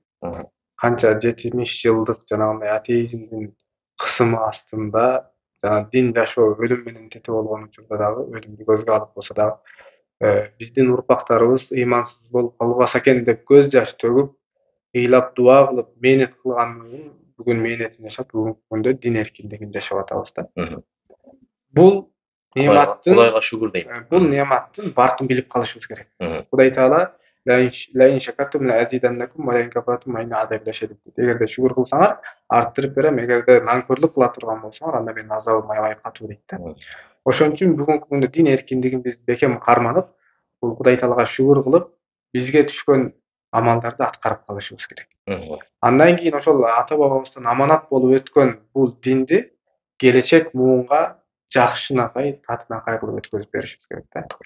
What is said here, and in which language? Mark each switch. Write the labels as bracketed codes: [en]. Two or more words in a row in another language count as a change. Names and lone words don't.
[ky] Канча 70 жылдык жанагындай атеизмдин кысымы астында, жана дин жашоо өлүм менен тете болгон учурда дагы, өлүмдү көзгө алып болсо дагы, биздин урпактарыбыз ыймансыз болуп калбаса экен деп көз жаш төгүп, ыйлап дуа кылып, мээнет кылганын бүгүн мээнетин жашап, бүгүнкү күндө дин эркиндигин жашап атабыз да. Бул нематтын Кудайга шүгүр дейм. Бул нематтын баркын билип калышыбыз керек. [ar] Кудай Таала لئن شكرتم لأزيدنكم ولئن كفرتم إن عذابي لشديد. [ky] Эгерде шүгүр кылсаңар, арттырып берем, эгерде наңкөрлүк кыла турган болсоңор, анда менин азабым аябай катуу дейт да. Ошон үчүн бүгүнкү күндө дин эркиндигин биз бекем карманып, бул Кудай Таалага шүгүр кылып, бизге түшкөн амалдарды аткарып калышыбыз керек. Андан кийин ошол ата бабабыздан аманат болуп өткөн бул динди келечек муунга жакшынакай, татынакай кылып өткөзүп беришибиз керек да.